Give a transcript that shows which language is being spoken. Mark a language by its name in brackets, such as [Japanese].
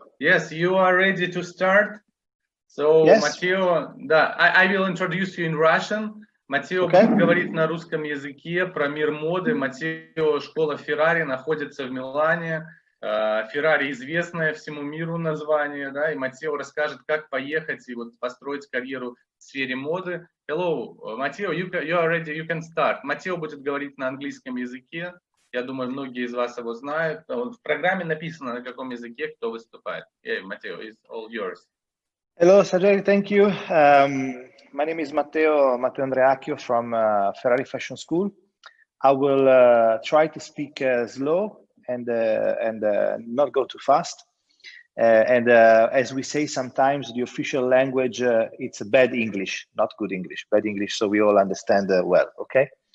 [English] Yes, you are ready to start. So, Yes. Matteo, да, I will introduce you in Russian. [Russian] Матео будет говорить на русском языке про мир моды. Матео, школа Ferrari, находится в Милане. Ferrari известное всему миру название, да, и Матео расскажет, как поехать и вот построить карьеру в сфере моды. [English] Hello, Матео, you are ready, you can start. [Russian] Матео будет говорить на английском языке. Я думаю, многие из вас его знают. В программе написано, на каком языке кто выступает. [English] Yeah, Матео, it's all yours. Hello, Sajay, thank you. My name is Matteo Andreacchio from Ferrari Fashion School. I will try to speak slow and not go too fast. As we say sometimes, the official language, it's bad English, not good English, bad English, so we all understand well, okay?